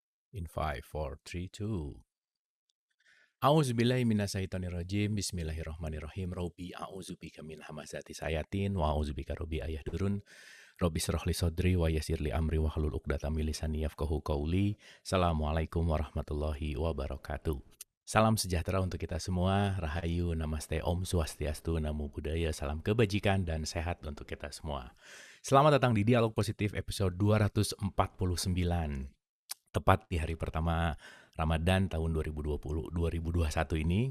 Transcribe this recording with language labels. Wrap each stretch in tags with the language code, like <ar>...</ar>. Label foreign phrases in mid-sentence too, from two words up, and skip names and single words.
<en>In 5, 4, 3, 2.</en> <ar>أعوذ بالله من الشيطان الرجيم. بسم الله الرحمن الرحيم رب أعوذ بك من همزات الشياطين وأعوذ بك رب أن يحضرون. رب اشرح لي صدري ويسر لي أمري واحلل عقدة من لساني يفقهوا قولي. السلام عليكم ورحمة الله وبركاته.</ar> <id>Salam sejahtera untuk kita semua. Rahayu, namaste,</id> <sa>Om Swastiastu,</sa> <pi>Namo Buddhaya,</pi> <id>salam kebajikan dan sehat untuk kita semua. Selamat datang di Dialog Positif episode 249. Tepat di hari pertama Ramadan tahun 2020-2021 ini.</id>